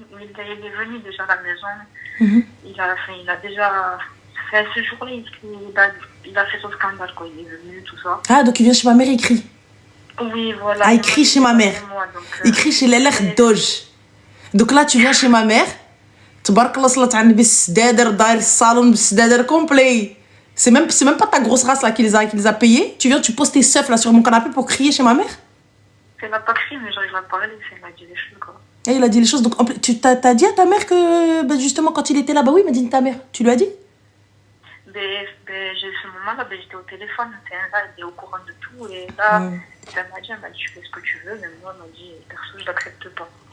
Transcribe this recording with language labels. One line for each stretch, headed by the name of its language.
French: Il est venu déjà à la maison. Il a déjà fait ce jour-là, il a fait son scandale, quoi. Il est venu, tout ça. Ah, donc il vient chez ma mère, il crie. Oui, voilà. Ah, il crie chez ma mère. Il crie chez Lelech Doge. Donc là, tu viens chez ma mère.
Arabic: تبارك الله صلت على النبي السدادر داير الصالون بالسدادر complet.
French: C'est même pas ta grosse race là qui les a payés. Tu viens, tu poses tes seufs là sur mon canapé pour crier chez ma mère. Elle m'a pas crié, mais genre il m'a parlé, il m'a dit des choses quoi. Et il a dit les choses. Donc tu t'as dit à ta mère que justement quand il était là, bah oui, il m'a dit ta mère. Tu lui as dit? J'ai ce moment-là, j'étais au téléphone. Là, elle est au courant de tout et là, elle m'a dit tu fais ce que tu veux, mais moi elle m'a dit perso je l'accepte pas.